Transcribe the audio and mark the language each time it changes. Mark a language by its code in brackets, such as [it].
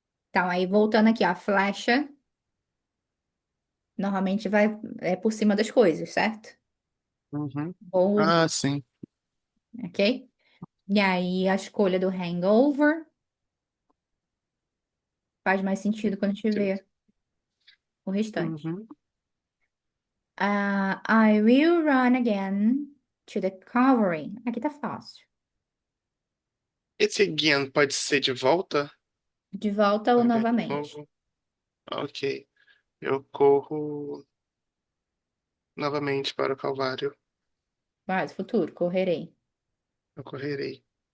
[pt] Então, aí voltando aqui, a flecha normalmente vai por cima das coisas, certo? Uhum. Ou, Ah, sim. ok? E aí a escolha do hangover faz mais sentido quando a gente vê o restante. Uhum. [en] I will run again to the covering. [pt] Aqui tá fácil. Esse again pode ser de volta? De volta ou Ao invés de novamente? novo? Ok. Eu corro novamente para o Calvário. Mas, futuro, correrei. Eu correrei.